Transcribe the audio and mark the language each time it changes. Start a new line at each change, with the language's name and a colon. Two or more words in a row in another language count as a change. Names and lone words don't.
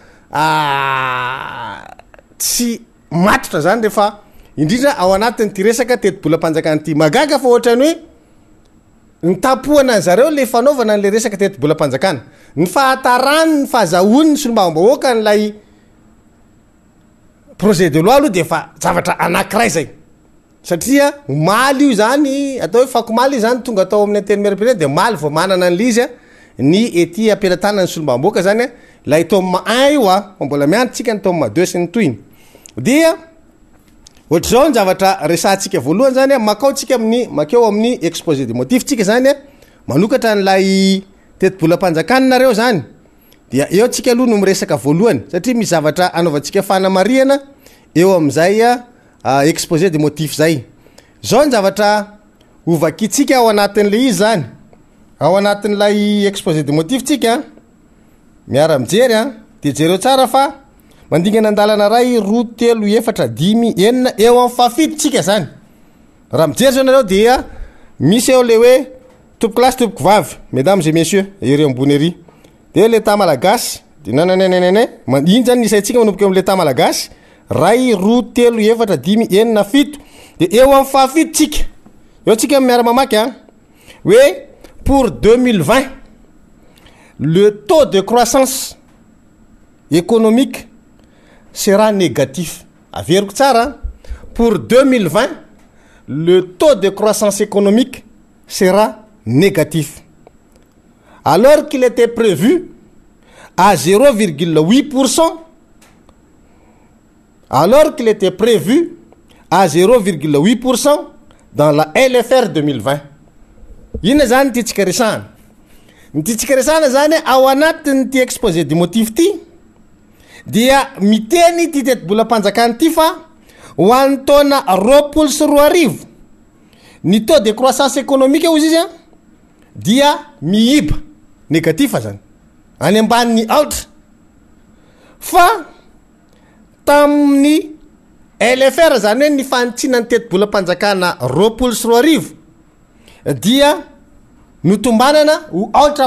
Malagasy: tsy matotra zany rehefa indrindra ao anatiny ty resaka teti-bolam-panjakana ty magaga fa ohatrany hoe ny tapohana ny zareo le fanaovana n'le resaka teti-bolam-panjakana ny fahatarany ny fahazahony ny solombavam-bahoaka n'lay
French: projet de loi
Malagasy: aloha de fa zavatra anankiray zay satria maly io zany atao hoe fakomaly zany tonga atao amin'ny anteny mera-pirenena de maly vao manana an'le izy a ny ety ampelantanany solombavam-bahoaka zany a lay tome 1 io a fa mbola miantotsika ny tome 2 sy ny toiny dia ohatra zao ny zavatra resantsika voalohany zany a makaotsika amin'ny makeo amin'ny
French: exposé des motifs
Malagasy: tsika zany a manokatra n'lay teti-bolam-panjakana nareo zany dia eo tsika aloha no miresaka voalohany satria misy zavatra anaovantsika fanamariana eo am'izay a
French: exposé des motifs
Malagasy: zay zao ny zavatra ovakitsika ao anatin'le izy zany ao anatin'lay
French: exposé des motifs
Malagasy: tsika miara mijery a de jereo tsara fa mandingana andalana ray roa telo efatra dimy enina eo amin'ny fafitotsika zany raha mijery zao nareo dia misy eo le hoe tompo klasy tompoko vavy
French: mesdames et messieurs
Malagasy: ery ambony ery
French: de l'état
Malagasy: malagasy de nananananana iny zany nisaitsika manomboka eo l'état malagasy ray roa telo efatra dimy enina fito de eo amin'ny fafitotsika eo tsika miara mamaky a hoe
French: pour 2020 le taux de croissance économique sera négatif
Malagasy: averiko tsara
French: pour 2020 le taux de croissance économique sera négatif alors qu'il était prévu à 0,8%, alors qu'il était prévu à 0,8% dans la LFR 2020.
Malagasy: Ina zany ty tsika resahana. Ny ty tsika resahana zany ao anatin'ny ty
French: exposé des motifs
Malagasy: ty dia miteny ty teti-bolam-panjakana ty fa ho an'ny taona roapolo sy roa arivo ny
French: taux de croissance économique
Malagasy: ozy izy a dia miiba négatif zany any ambaniny aotra fa tamin'ny LFR zany hoe ny fanitsinany teti-bolam-panjakana roapolo sy roa arivo dia notombanana ho aotra